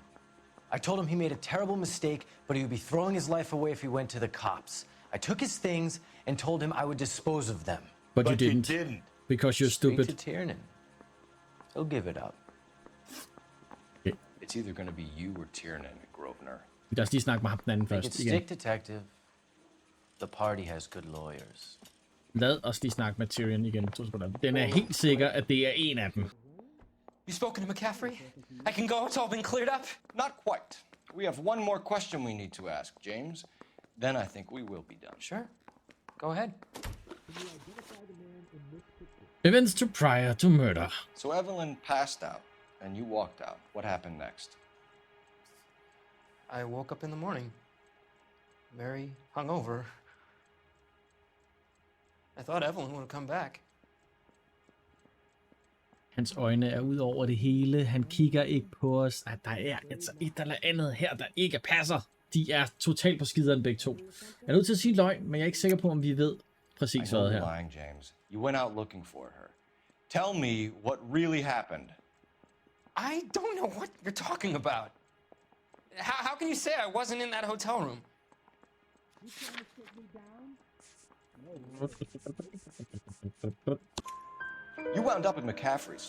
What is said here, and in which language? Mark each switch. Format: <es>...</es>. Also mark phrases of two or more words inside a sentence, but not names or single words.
<en>I told him he made a terrible mistake, but he would be throwing his life away if he went to the cops. I took his things and told him I would dispose of them. But you didn't. Because you're stupid. Speak to Tiernan. He'll give it up. Okay. It's either going to be you or Tiernan, Grosvenor.</en> <da>Lad os lige snakke med ham den anden</da> <en>Make it</en> <da>først.</da> <en>stick, detective. The party has good lawyers.</en> <da>Lad os lige snakke med Tyrion igen. Den er helt sikker, at det er en af dem.</da> <en>You spoken to McCaffrey? I can go, it's all been cleared up? Not quite. We have one more question we need to ask, James. Then I think we will be done. Sure. Go ahead. Events to prior to murder. So Evelyn passed out, and you walked out. What happened next? I woke up in the morning, very hungover. I thought Evelyn would have come back.</en> <da>Hans øjne er ud over det hele. Han kigger ikke på os. Ej, der er altså et eller andet her, der ikke passer. De er totalt på skideren begge to. Jeg er nødt til at sige løgn, men jeg er ikke sikker på, om vi ved præcis hvad her.</da> <en>Lying, James. You went out looking for her. Tell me what really happened. I don't know what you're talking about. How can you say I wasn't in that hotel room? You wound up at McCaffrey's.</en>